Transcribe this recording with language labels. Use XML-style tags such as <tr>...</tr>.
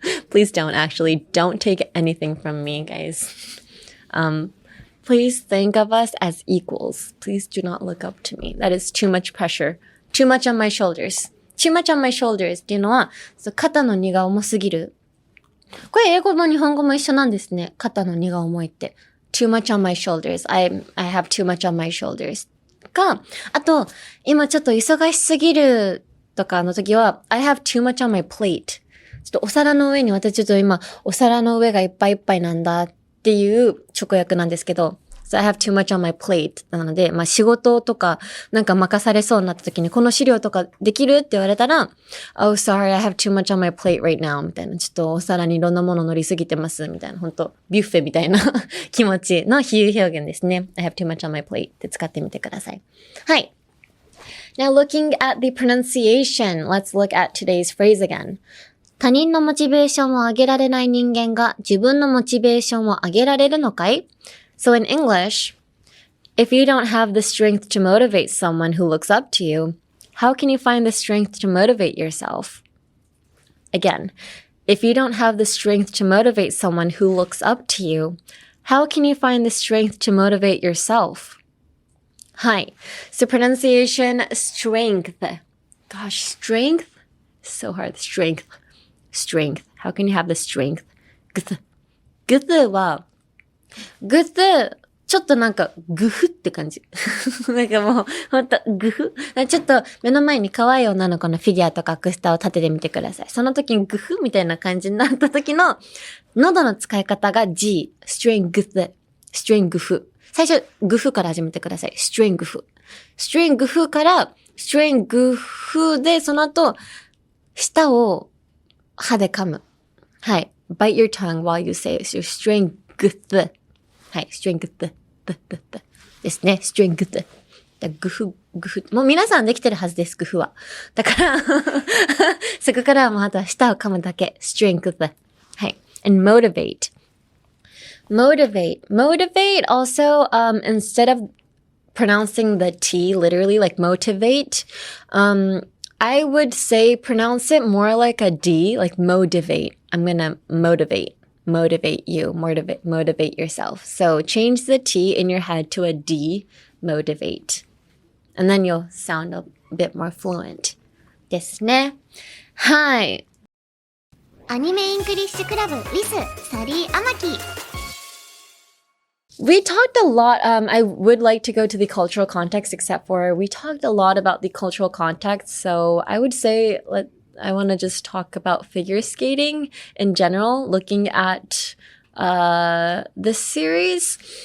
<en>Please don't, actually. Don't take anything from me, guys. Please think of us as equals. Please do not look up to me. That is too much pressure. Too much on my shoulders.Too much on my shoulders</en> <ja>っていうのは、肩の荷が重すぎる。これ英語も日本語も一緒なんですね。肩の荷が重いって。</ja> <en>too much on my shoulders. I have too much on my shoulders.</en> <ja>か、あと、今ちょっと忙しすぎるとかの時は、</ja> <en>I have too much on my plate.</en> <ja>ちょっとお皿の上に私ちょっと今、お皿の上がいっぱいいっぱいなんだっていう直訳なんですけど、</ja> <en>So I have too much on my plate.</en> <ja>なので、仕事とかなんか任されそうになった時にこの資料とかできるって言われたら</ja> <en>Oh, sorry, I have too much on my plate right now.</en> <ja>みたいな。ちょっとお皿にいろんなもの乗りすぎてます。みたいな。本当ビュッフェみたいな気持ちの比喩表現ですね。</ja> <en>I have too much on my plate</en> <ja>って使ってみてください。はい。</ja> <en>Now looking at the pronunciation, let's look at today's phrase again.</en> <ja>他人のモチベーションを上げられない人間が自分のモチベーションを上げられるのかい？</ja> <en>So in English, if you don't have the strength to motivate someone who looks up to you, how can you find the strength to motivate yourself? Again, if you don't have the strength to motivate someone who looks up to you, how can you find the strength to motivate yourself? Hi. So pronunciation, strength. Gosh, strength? So hard. Strength. How can you have the strength?</en> <ja>グツはグフ、ちょっとなんか、グフって感じ。なんかもう、ほんと、グフ。ちょっと目の前に可愛い女の子のフィギュアとかアクスタを立ててみてください。その時にグフみたいな感じになった時の、喉の使い方が G、strength</ja> <en>strength。</en> <ja>最初、グフから始めてください。strength。 strength から、strength で、その後、舌を歯で噛む。はい。</ja> <en>bite your tongue while you say it. strength。 はい。strength。 ですね。strength。 グフ。</en> <ja>もう皆さんできてるはずです、グフは。だからそこからはもうあとは舌を噛むだけ。</ja> <en>strength。 はい。and motivate. Motivate also, instead of pronouncing the T literally like motivate, I would say pronounce it more like a D, like motivate. I'm gonna motivate you, motivate yourself. So change the T in your head to a D, motivate. And then you'll sound a bit more fluent.</en> <ja>ですね。はい。アニメイングリッシュクラブ with サリー・アマキ。</ja> <en>We talked a lot, I would like to go to the cultural context, except for we talked a lot about the cultural context. So I would say I want to just talk about figure skating in general, looking at this series.</en>